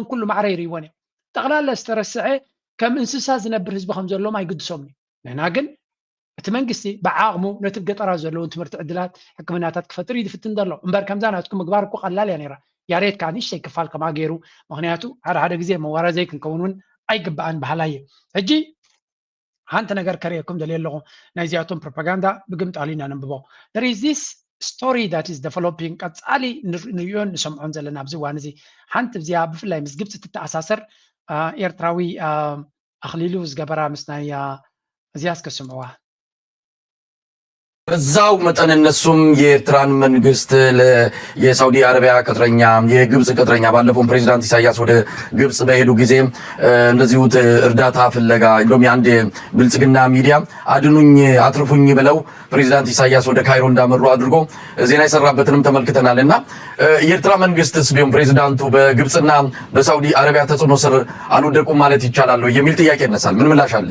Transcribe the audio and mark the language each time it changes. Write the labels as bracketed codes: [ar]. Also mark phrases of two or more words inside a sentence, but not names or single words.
[ti] ኩሉ ማዕረ ይርይዎን እዮም ጠቕላላ ዝተረስዐ ከም እንስሳ ዝነብር ህዝቢ ከም ዘለዎም ኣይግድሶም ንሕና ግን እቲ መንግስቲ ብዓቕሙ ነቲ ገጠራት ዘለውን ትምህርቲ ዕድላት ሕክምናታት ክፈጥር ይድፍትን ዘሎ እምበር ከምዛ ናትኩም ምግባር እኮ ቀላል እያ ነይራ ያሬት ከዓ ንእሽተይ ክፋል ከማ ገይሩ ምክንያቱ ሓደ ግዜ መዋረዘይ ክንከውን እውን ኣይግባአን ባህላ እየ ሕጂ ሓንቲ ነገር ከርእየኩም ደልየ ኣለኹ ናይዚኣቶም ፕሮፓጋንዳ ብግምጣሉ ኢና ነንብቦ [en] there is this story that is developing [ti] ቀፃሊ ንሪኦን ንሰምዖን ዘለና ኣብዚ እዋን እዚ ሓንቲ እዚኣ ብፍላይ ምስ ግብፂ ትተኣሳሰር ኤርትራዊ ኣኽሊሉ ዝገበራ ምስ ናይ እዚያ እስከስምዕዋ [am] በዛው መጠን እነሱም የኤርትራን መንግስት የሳውዲ አረቢያ ቅጥረኛ የግብጽ ቅጥረኛ ባለፈው ፕሬዝዳንት ኢሳያስ ወደ ግብጽ በሄዱ ጊዜ እንደዚሁ እርዳታ ፍለጋ እንደውም አንድ ብልጽግና ሚዲያ አድኑኝ አትርፉኝ ብለው ፕሬዝዳንት ኢሳያስ ወደ ካይሮ እንዳመሩ አድርጎ ዜና ይሰራበትንም ተመልክተናልና የኤርትራ መንግስትስ ቢሆን ፕሬዝዳንቱ በግብጽና በሳውዲ አረቢያ ተጽዕኖ ስር አልወደቁም ማለት ይቻላል የሚል ጥያቄ ይነሳል። ምን ምላሽ አለ?